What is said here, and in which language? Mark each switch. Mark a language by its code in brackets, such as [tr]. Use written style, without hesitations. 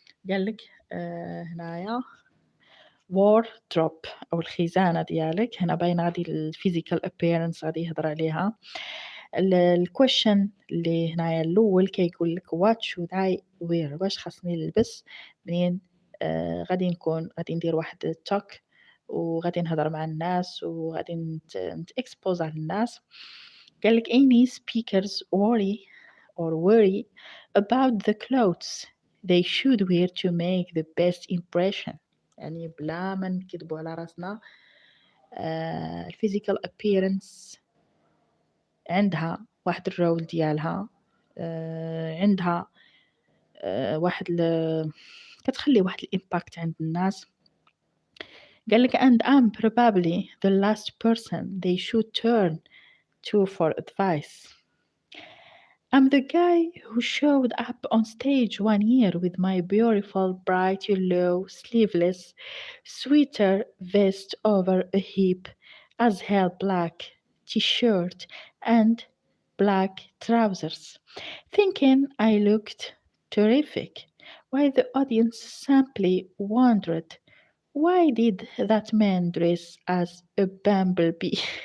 [ar] قالك هنايا wardrobe او الخزانه ديالك، هنا باين غادي الفيزيكال appearance غادي يهضر عليها. الكويشن اللي هنايا الاول كيقول لك [en] what should I wear، [ar] واش خاصني نلبس منين غادي ندير واحد التوك وغادي نهضر مع الناس وغادي نتاكسبوز على الناس. قال لك [en] any speakers worry about the clothes they should wear to make the best impression. [ar] يعني بلا ما نكذبوا على راسنا، الفيزيكال appearance عندها واحد الرول ديالها، عندها واحد كتخلي واحد الامباكت عند الناس. قال لك [en] and I'm probably the last person they should turn to for advice. I'm the guy who showed up on stage one year with my beautiful bright yellow sleeveless sweater vest over a hip as hell black t-shirt and black trousers, thinking I looked terrific, while the audience simply wondered, why did that man dress as a bumblebee?